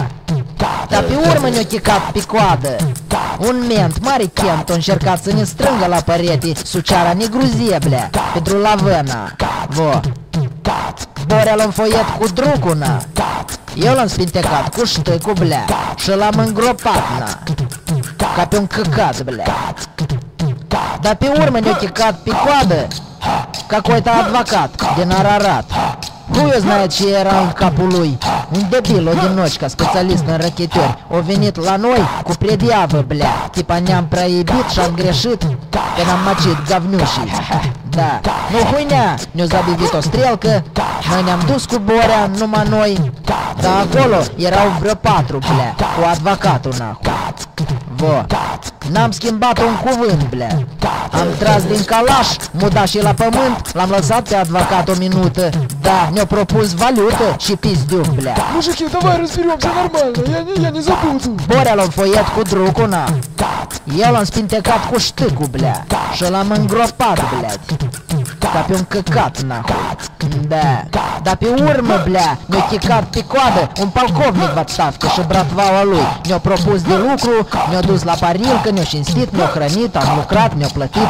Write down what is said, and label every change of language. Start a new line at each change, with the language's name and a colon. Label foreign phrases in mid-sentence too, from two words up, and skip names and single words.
Romanian: Dar pe urmă ne-o chicat pe coadă. Un ment, mare chent, a încercat să ne strângă la perete, suceara negruzie, blea, pentru lavăna. Vo. Borea l-am foiet cu drucu, na. Eu l-am spintecat cu ștăcu, blea, și l-am îngropat, na, ca pe un căcat, blea. Dar pe urmă ne-a chicat pe coadă какой-то advocat din Ararat.
Russian: Хуй знает
Romanian: ce era în capul lui. Un debil, одиночка, specialist în răchituri. O venit la noi cu prediavă, blea. Tipa ne-am prea iubit și-am greșit că n-am măcit gavnușii. Da, nu huinea, ne-a zabivit o strelcă. Noi ne-am dus cu Borea, numai noi. Dar acolo erau vreo 4, blea, cu advocatul, nahu. Vo, n-am schimbat un cuvânt, blea. Am tras din calaș, muda și la pământ. L-am lăsat pe advocat o minută. Da, ne-a propus valută și pizdiuc, blea.
Russian: Мужики, давай разберемся нормально, я не забуду.
Romanian: Borea l-am foiet cu drucu, na. Eu l-am spintecat cu ștâcu, blea, și l-am îngropat, blea, ca pe un căcat, nahu. Da, dar pe urmă, blea, ne-a chicat pe coadă un polcovnic v și bratvaua lui. Ne-a propus de lucru, ne-a dus la parilcă, ne-a cinstit, ne-a hrănit, am lucrat, ne-a plătit.